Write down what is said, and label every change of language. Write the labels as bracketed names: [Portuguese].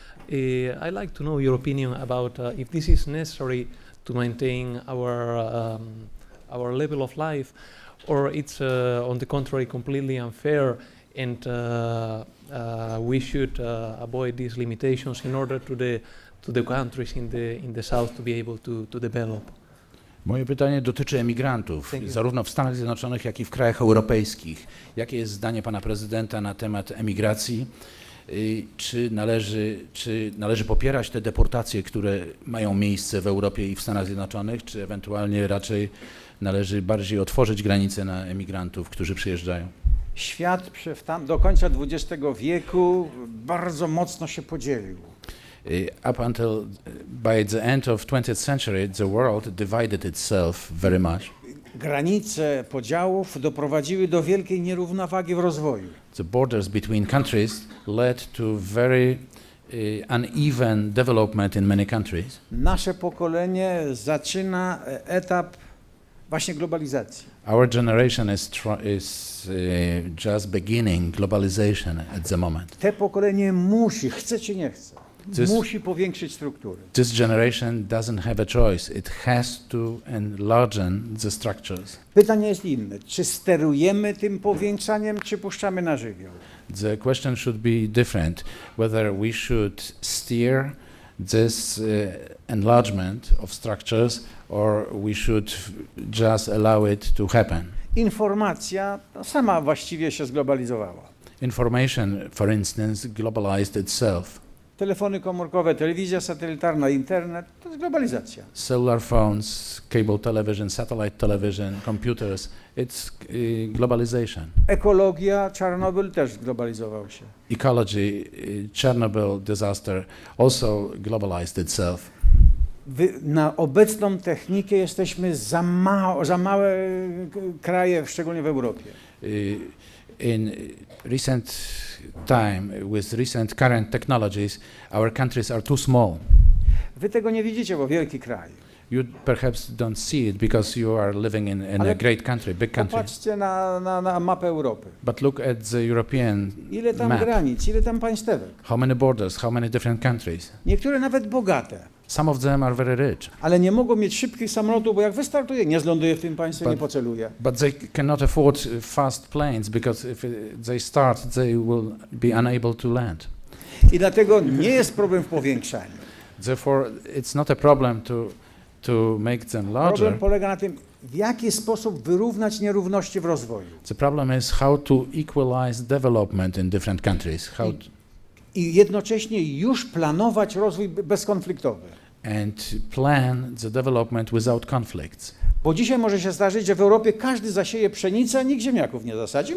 [English] I'd like to know your opinion about if this is necessary to maintain our level of life, or it's on the contrary completely unfair, and we should avoid these limitations in order to the countries in the south to be able to develop. [Polish] Moje pytanie dotyczy emigrantów, zarówno w Stanach Zjednoczonych, jak i w krajach europejskich. Jakie jest zdanie pana prezydenta na temat emigracji? Czy należy popierać te deportacje, które mają miejsce w Europie i w Stanach Zjednoczonych, czy ewentualnie raczej należy bardziej otworzyć granice na emigrantów, którzy przyjeżdżają? Świat do końca XX wieku bardzo mocno się podzielił. [English] Up until by the end of 20th century, the world divided itself very much. [Polish] Granice podziałów doprowadziły do wielkiej nierównowagi w rozwoju. [English] The borders between countries led to very uneven development in many countries. [Polish] Nasze pokolenie zaczyna etap właśnie globalizacji. [English] Our generation is just beginning globalization at the moment. [Polish] Te pokolenie chce czy nie chce, musi powiększyć struktury. [English] This generation doesn't have a choice. It has to enlarge the structures. [Polish] Pytanie jest inne. Czy sterujemy tym powiększaniem, czy puszczamy na żywioł? [English] The question should be different. Whether we should steer this enlargement of structures or we should just allow it to happen. [Polish] Informacja sama właściwie się zglobalizowała. [English] Information, for instance, globalized itself. [Polish] Telefony komórkowe, telewizja satelitarna, internet, to jest globalizacja. [English] Cellular phones, cable television, satellite television, computers, it's globalization. [Polish] Ekologia, Czarnobyl też globalizował się. [English] Ecology, Chernobyl disaster also globalized itself. [Polish] Na obecną technikę jesteśmy za małe kraje, szczególnie w Europie. [English] In recent time, with recent current technologies, our countries are too small. [Polish] Wy tego nie widzicie, bo wielki kraj. [English] You perhaps don't see it because you are living in a great country, big country. [Polish] Popatrzcie na mapę Europy. [English] But look at the European [Polish] Ile tam [English] map. [Polish] granic, ile tam państewek. [English] How many borders, how many different countries. [Polish] Niektóre nawet bogate. [English] Some of them are very rich. [Polish] Ale nie mogą mieć szybkich samolotów, bo jak wystartuje, nie zląduje w tym państwie, nie poceluje. [English] But they cannot afford fast planes because if they start, they will be unable to land. [Polish] I dlatego nie jest problem w powiększaniu. [English] Therefore, it's not a problem to make them larger. [Polish] Problem polega na tym, w jaki sposób wyrównać nierówności w rozwoju. [English] The problem is how to equalize development in different countries. [Polish] I jednocześnie już planować rozwój bezkonfliktowy. [English] And plan the development without conflicts. [Polish] Bo dzisiaj może się zdarzyć, że w Europie każdy zasieje pszenicę, a nikt ziemniaków nie zasadzi.